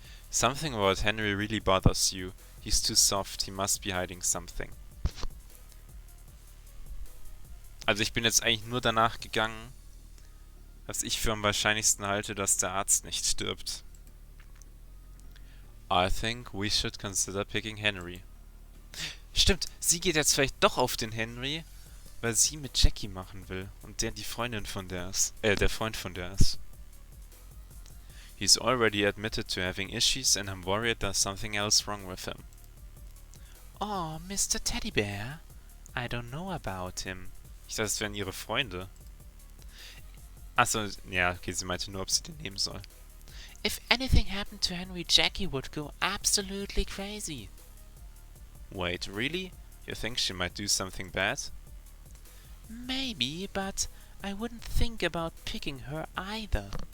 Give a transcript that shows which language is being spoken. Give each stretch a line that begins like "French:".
English: Something about Henry really bothers you. He's too soft, he must be hiding something.
German: Also ich bin jetzt eigentlich nur danach gegangen, was ich für am wahrscheinlichsten halte, dass der Arzt nicht stirbt.
English: I think we should consider picking Henry.
German: Stimmt, sie geht jetzt vielleicht doch auf den Henry, weil sie mit Jackie machen will und der die Freundin von der ist. Der Freund von der ist.
English: He's already admitted to having issues and I'm worried there's something else wrong with him. Oh, Mr. Teddy Bear. I don't know about him.
German: Ich dachte, es wären ihre Freunde. Achso, ja, okay, sie meinte nur, ob sie den nehmen soll.
English: If anything happened to Henry, Jackie would go absolutely crazy. Wait, really? You think she might do something bad? Maybe, but I wouldn't think about picking her either.